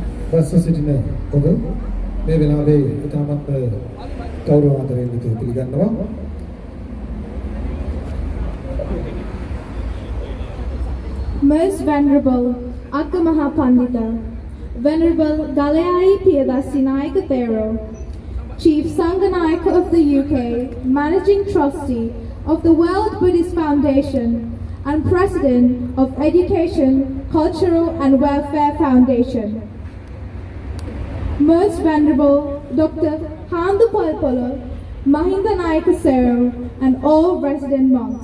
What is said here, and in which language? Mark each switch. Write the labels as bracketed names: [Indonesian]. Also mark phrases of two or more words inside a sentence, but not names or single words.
[Sinhala] රස සිටින ඔබ මේ වෙලාවේ ඉතාමත් ගෞරව ආදරයෙන් යුතුව පිළිගන්නවා. [English] Most Venerable Akka Mahapandita, Venerable Galayai Piyadasi Nayaka Thero, Chief Sanganayaka of the UK, Managing Trustee of the World Buddhist Foundation, and President of Education, Cultural and Welfare Foundation. Most Venerable Dr. Handu Palpala, Mahinda Nayaka Sero, and all resident monks.